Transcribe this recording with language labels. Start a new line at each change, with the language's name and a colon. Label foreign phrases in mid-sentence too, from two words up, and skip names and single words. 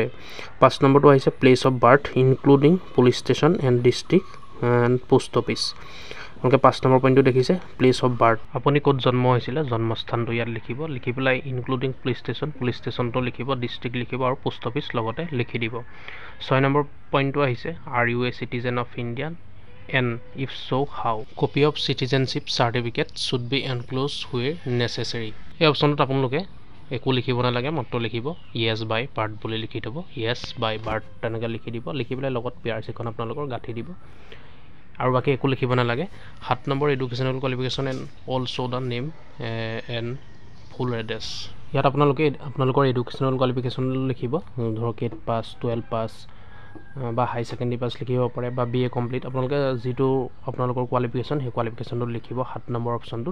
Assamese: 5 নম্বৰটো আহিছে
English: place of birth including police station and district and post office,
Assamese: আপোনালোকে 5 নম্বৰ পইণ্টটো দেখিছে
English: place of birth,
Assamese: আপুনি ক'ত জন্ম হৈছিলে জন্মস্থানটো ইয়াত লিখিব, লিখি পেলাই
English: including police stationটো
Assamese: লিখিব, ডিষ্ট্ৰিক্ট লিখিব আৰু
English: post office
Assamese: লগতে লিখি দিব।
English: 6
Assamese: নম্বৰ পইণ্টটো আহিছে
English: are you a citizen of India and if so how, copy of citizenship certificate should be enclosed where necessary।
Assamese: এই অপশ্যনটোত আপোনালোকে একো লিখিব নালাগে, মাত্ৰ লিখিব
English: yes by birth
Assamese: বুলি লিখি দিব,
English: yes by birth
Assamese: তেনেকৈ লিখি দিব, লিখি পেলাই লগত PRC-খন আপোনালোকৰ গাঁঠি দিব আৰু বাকী একো লিখিব নালাগে। 7 নম্বৰ
English: educational qualification and also the name and full address,
Assamese: ইয়াত আপোনালোকে আপোনালোকৰ
English: educational qualification
Assamese: লিখিব, ধৰক 8 পাছ, 12 পাছ বা
English: high secondary pass
Assamese: লিখিব পাৰে বা BA কমপ্লিট, আপোনালোকে যিটো আপোনালোকৰ কোৱালিফিকেশ্যন সেই কোৱালিফিকেশ্যনটো লিখিব 7 নম্বৰ অপশ্যনটোত।